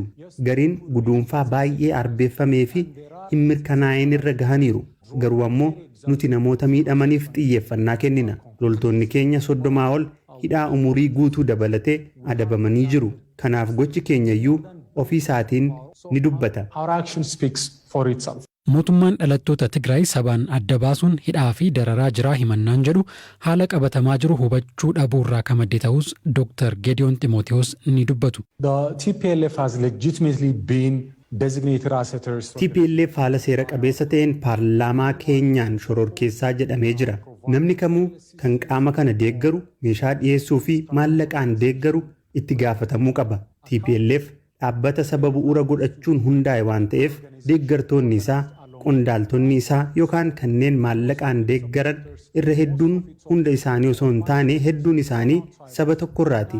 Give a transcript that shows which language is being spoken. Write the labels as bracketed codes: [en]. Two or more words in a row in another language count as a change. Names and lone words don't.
[om] Gariin guduunfaa baay'ee arbeeffamee fi hin mirkanaa'in irra gahaniiru. Garuu ammoo nuti namoota miidhamaniif xiyyeeffannaa kennina. Loltoonni keenya 30 ol hidhaa umurii guutuu dabalatee adabamanii jiru. Kanaaf gochi keenyayyuu ofii isaatiin ni dubbata. [en] Our action speaks for itself. [om] Mootummaan dhalattoota Tigraay sabaan adda baasuun hidhaa fi dararaa jiraa himannaan jedhu haala qabatamaa jiru hubachuu dhabuu irraa kan madde ta'us Dr. Geediyoon Ximootiyoos ni dubbatu. [en] The TPLF has legitimately been designated as a terrorist. [om] TPLF haala seera qabeessa ta'een paarlaamaa keenyaan shororkeessaa jedhamee jira. Namni kamuu kan qaama kana deeggaru meeshaa dhiyeessuu fi maallaqaan deeggaru itti gaafatamuu qaba. TPLF dhaabbata saba bu'uura godhachuun hundaa'e waan ta'eef deeggartoonni isaa qondaaltonni isaa yookaan kanneen maallaqaan deeggaran irra hedduun hunda isaanii osoo hin taane hedduun isaanii saba tokkorraati.